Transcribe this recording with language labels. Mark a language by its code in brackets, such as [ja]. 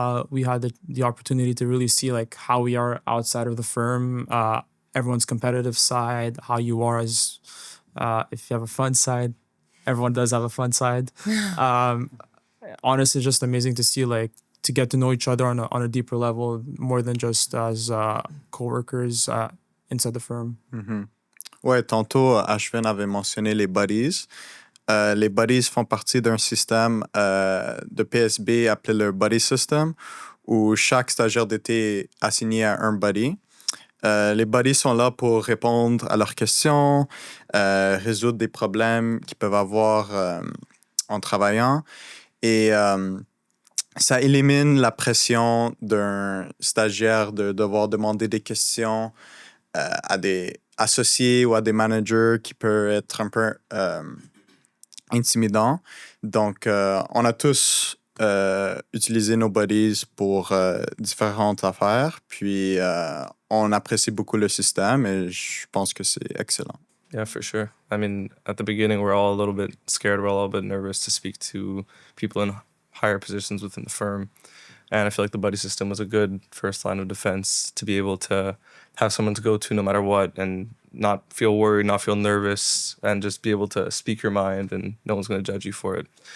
[en] We had the opportunity to really see like how we are outside of the firm, everyone's competitive side, how you are as if you have a fun side. Everyone does have a fun side. Honestly, just amazing to see like to get to know each other on a deeper level, more than just as coworkers inside the firm. [fr] Ouais, tantôt, Ashvin avait mentionné les buddies. Les buddies font partie d'un système de PSB appelé le buddy system, où chaque stagiaire d'été est assigné à un buddy. Les buddies sont là pour répondre à leurs questions, résoudre des problèmes qu'ils peuvent avoir en travaillant. Et ça élimine la pression d'un stagiaire de devoir demander des questions à des associés ou à des managers qui peut être un peu intimidant. Donc, on a tous utilisé nos buddies pour différentes affaires. Puis, on apprécie beaucoup le système et je pense que c'est excellent. [en] Yeah, for sure. I mean, at the beginning, we're all a little bit scared. We're all a little bit nervous to speak to people in higher positions within the firm. And I feel like the buddy system was a good first line of defense to be able to have someone to go to no matter what and not feel worried, not feel nervous, and just be able to speak your mind and no one's going to judge you for it.